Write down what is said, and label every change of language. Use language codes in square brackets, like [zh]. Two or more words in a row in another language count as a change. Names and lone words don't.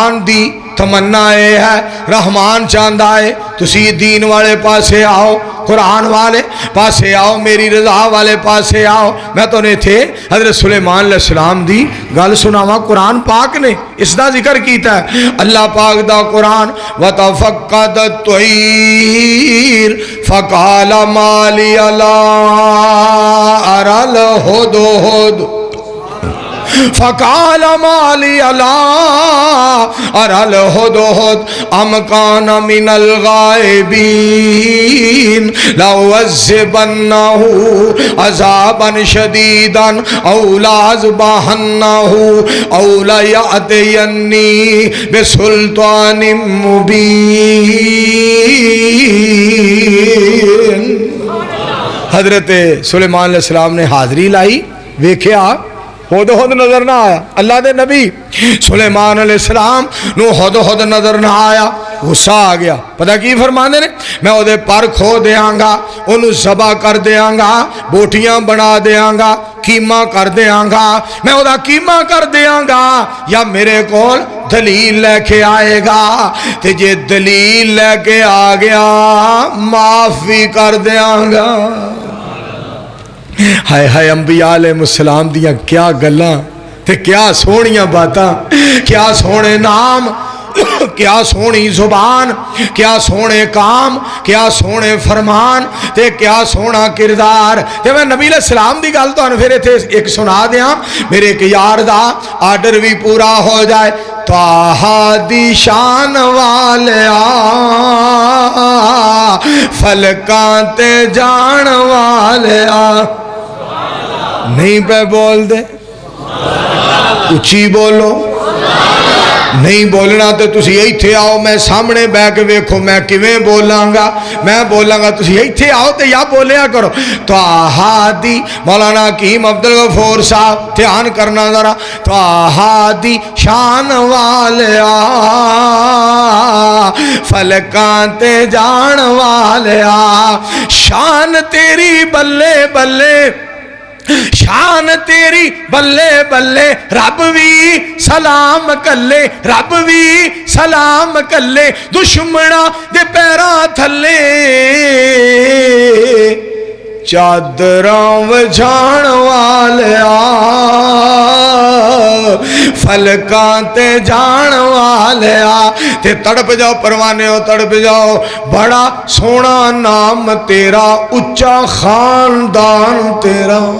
[pa] رحمان دی تمنا یہ ہے رحمان چاہتا ہے تسی دین والے پاسے آؤ قرآن والے پاسے آؤ میری رضا والے پاسے آؤ میں تو نے تھے حضرت سلیمان علیہ السلام دی گل سناوا قرآن پاک نے اس دا ذکر کیتا ہے اللہ پاک دا قرآن [ar] وَتَفَقَّدَ الطَّيْرُ فَقَالَ مَا لِيَ لَا أَرَى الْهُدْهُدَ فقال ما لي لا أرى الهدهد أم كان من الغائبين لأعذبنه عذابا شديدا أو لأذبحنه أو ليأتيني بسلطان مبين حضرت سلیمان علیہ السلام [pa] نے حاضری لائی ویکھیا ہد نظر نہ آیا اللہ دے نبی سلیمان علیہ السلام نو ہد نظر نہ آیا غصہ آ گیا پتہ کی فرمانے نے میں وہ پر کھو دیاں گا انہوں ذبح کر دیاں گا بوٹیاں بنا دیاں گا کیما کر دیاں گا میں وہ کیما کر دیاں گا یا میرے کول دلیل لے کے آئے گا تے جے دلیل لے کے آ گیا معاف بھی کر دیاں گا ہائے ہائے انبیاء علیہ السلام دیاں کیا گلاں تے کیا سونیاں باتاں کیا سونے نام کیا سونی زبان کیا سونے کام کیا سونے فرمان تے کیا سونا کردار تے میں نبی علیہ السلام دی گل تو پھر تھے ایک سنا دیاں میرے ایک یار دا آرڈر بھی پورا ہو جائے طٰہٰ دی شان والیا فلکاں تے جان والیا نہیں پہ بول دے اچھی بولو نہیں بولنا تو تسی ایتھے آؤ میں سامنے بے کے ویکھو میں کیویں بولاں گا میں بولاں گا تسی ایتھے آؤ تے یا بولیا کرو طٰہٰ دی مولانا حکیم عبدالغفور صاحب دھیان کرنا ذرا طٰہٰ دی شان والیا فلکاں تے جان والیا شان تیری بلے بلے شان تیری بلے بلے رب بھی سلام کلے رب بھی سلام کلے دشمنا دے پیرا تھلے چادراں وجھان والیا فلکاں تے جان والیا تے تڑپ جاؤ پروانے ہو تڑپ جاؤ بڑا سونا نام تیرا اچا خاندان تیرا